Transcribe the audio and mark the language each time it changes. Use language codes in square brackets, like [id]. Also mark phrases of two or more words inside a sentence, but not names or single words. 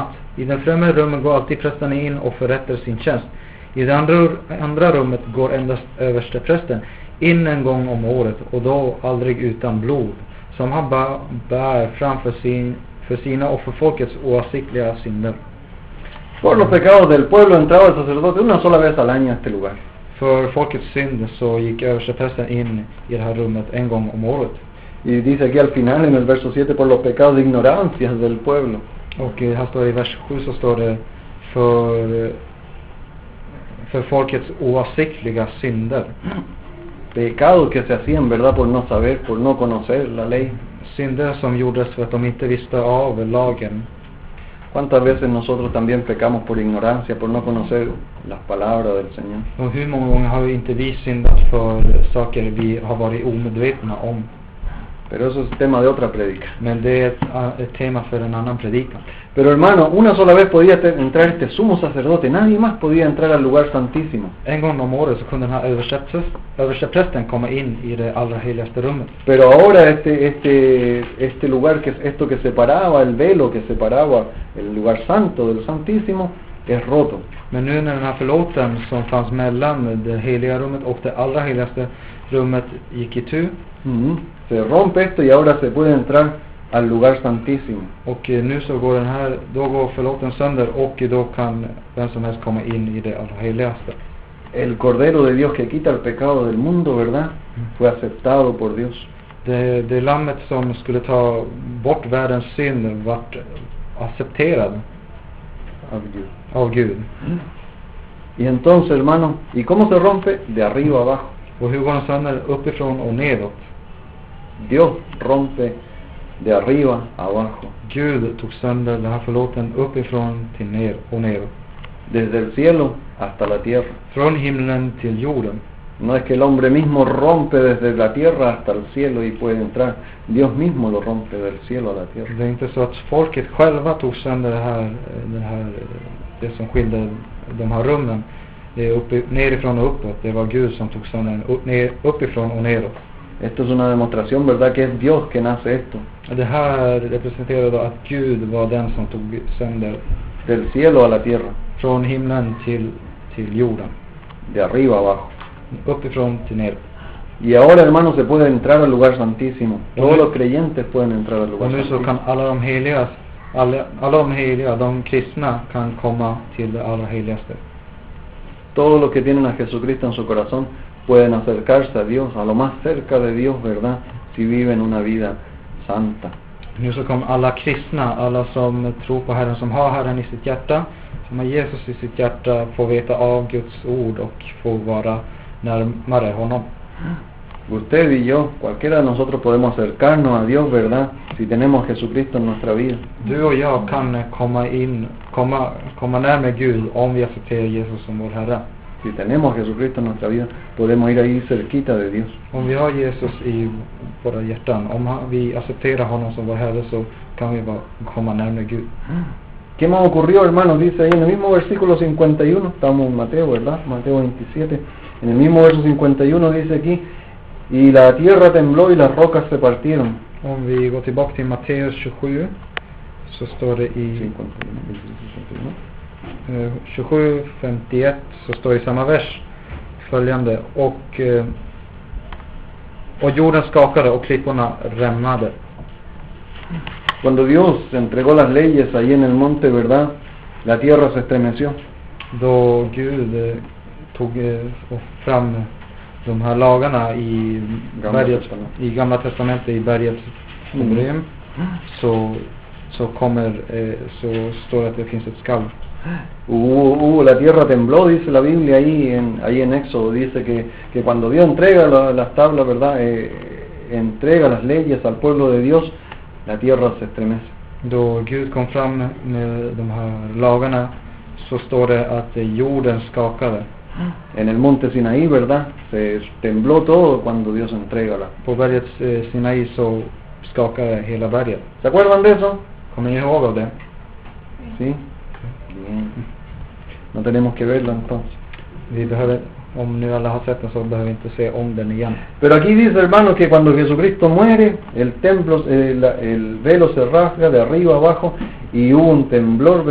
[sv] I den främre rummet går alltid prästen in och förrättar sin tjänst. I det andra rummet går endast översteprästen in en gång om året, och då aldrig utan blod, som han bär framför för sina och för folkets oavsiktliga synder. [es] Por los pecados del pueblo entraba el sacerdote una sola vez al año a este lugar. [sv] För folkets synd så gick översteprästen in i det här rummet en gång om året. [es] Y dice aquí al final en el verso 7, por los pecados de ignorancia del pueblo. [sv] Och här står i vers 7 så står det för folkets oavsiktliga synder. [es] Pecados que se hacían, verdad, por no saber, por no conocer la ley. [sv] Synder som gjordes för att de inte visste av lagen. [es] ¿Cuántas veces nosotros también pecamos por ignorancia, por no conocer las palabras del Señor? [sv] Och hur många gånger har inte vi syndat för saker vi har varit omedvetna om? [es] Pero eso es tema de otra predica. [sv] Men det är ett tema för en annan predikan. [es] Pero hermano, una sola vez podía entrar este sumo sacerdote, nadie más podía entrar al lugar santísimo. [sv] En gång om året så kunde den här översteprästen komma in i det allra heligaste rummet. [es] Pero ahora este lugar, que es esto que separaba, el velo que separaba el lugar santo del santísimo, es roto. [sv] Men nu när den här förlåten som fanns mellan det heliga rummet och det allra heligaste rummet gick itu, [es] se rompe esto y ahora se puede entrar al lugar santísimo. [sv] Och nu så går då går förlåten sönder, och då kan vem som helst komma in i det allra heligaste. [es] El Cordero de Dios que quita el pecado del mundo, ¿verdad? Fue aceptado por Dios. [sv] Det lammet som skulle ta bort världens synd vart accepterad av Gud. [es] Y entonces, hermano, ¿y cómo se rompe? De arriba abajo. [sv] Och hur går den sönder? Uppifrån och nedåt. [es] Dios rompe de arriba abajo. [sv] Gud tog sönder den här förlåten uppifrån till ner och nedåt. [es] Desde el cielo hasta la tierra. [sv] Från himlen till jorden. [es] No es que el hombre mismo rompe desde la tierra hasta el cielo y puede entrar. Dios mismo lo rompe del cielo a la tierra. [sv] Det är inte så att folket själva tog sönder det som skilde de här rummen nerifrån och uppåt. Det var Gud som tog sönder uppifrån och nedåt. [es] Esto es una demostración, ¿verdad? Que es Dios quien hace esto. [sv] Det här representerar då att Gud var den som tog sönder [es] Del cielo a la tierra. [sv] från himlen till jorden. [es] De arriba abajo. [sv] Uppifrån till ner. [es] Y ahora, hermanos, se puede entrar al lugar santísimo. Todos los creyentes pueden entrar al lugar [sv] Och nu så [es] santísimo. [sv] kan alla de heliga, de kristna, kan komma till det allra heligaste. [es] Todos los que tienen a Jesucristo en su corazón pueden acercarse a Dios, a lo más cerca de Dios, ¿verdad? Si viven una vida santa. [sv] Nu så kommer alla kristna, alla som tror på Herren, som har Herren i sitt hjärta, som har Jesus i sitt hjärta, får veta av Guds ord och får vara närmare honom. [es] Usted y yo, cualquiera de nosotros podemos acercarnos a Dios, ¿verdad? Si tenemos a Jesucristo en nuestra vida. [sv] Du och jag kan komma närmare Gud om vi accepterar Jesus som vår Herre. [es] Si tenemos a Jesucristo en nuestra vida, podemos ir ahí cerquita de Dios. [sv] Om vi har Jesus i våra hjärtan, om vi accepterar honom som vår Herre, så kan vi komma närmare Gud. [es] ¿Qué más ocurrió, hermanos? Dice ahí en el mismo versículo 51, estamos en Mateo, ¿verdad? Mateo 27. En el mismo verso 51 dice aquí, y la tierra tembló y las rocas se partieron. [sv] Om vi går tillbaka till Matteus 27, så står det i 27:51, så står det i samma vers följande, och jorden skakade och klipporna rämnade. [es] Cuando Dios entregó las leyes ahí en el monte, ¿verdad? La tierra se estremeció. [sv] Då Gud tog fram de här lagarna i Gamla testamentet, i berget Horeb, så står det att det finns ett skalv. [es] La tierra tembló, dice la Biblia ahí en Éxodo, dice que cuando Dios entrega las tablas, ¿verdad? Entrega las leyes al pueblo de Dios, la tierra se estremece. [sv] Då Gud kom fram med de här lagarna, så står det att jorden skakade. [es] En el monte Sinaí, ¿verdad? Se tembló todo cuando Dios entrega [sv] På berget Sinai så skakade hela berget. [es] ¿Se acuerdan de eso? [sv] Kommer ni ihåg av det? [es] Sí. Bien. No tenemos que verlo entonces. [sv] Vi behöver, om nu alla har sett den, så behöver vi inte se om den igen. [es] Pero aquí dice, hermano, que cuando Jesucristo muere, el templo, el velo se rasga de arriba abajo y hubo un temblor, ¿verdad?